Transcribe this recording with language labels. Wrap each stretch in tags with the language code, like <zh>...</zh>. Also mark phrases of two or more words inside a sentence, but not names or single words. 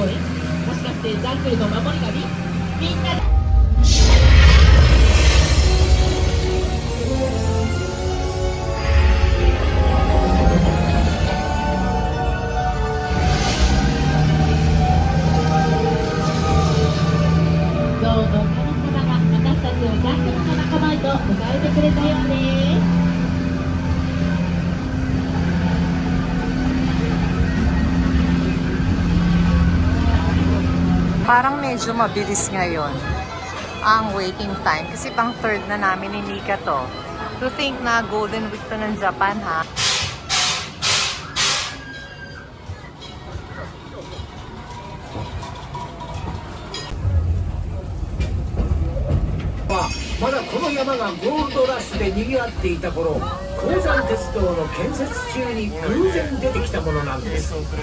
<ja>もしかしてジャングルの守り神？みんなで象の神様が私たちをジャングルの仲間へと迎えてくれたようです。</ja> <tl>Parang medyo mabilis ngayon ang</tl> <en>waiting time</en> <tl>kasi pang third na namin ni Nika to.</tl> <en>To think</en> <tl>na Golden Week to ng Japan, ha?</tl> <ja>まだこの山がゴールドラッシュで賑わっていた頃、鉱山鉄道の建設中に偶然出てきたものなんです。</ja>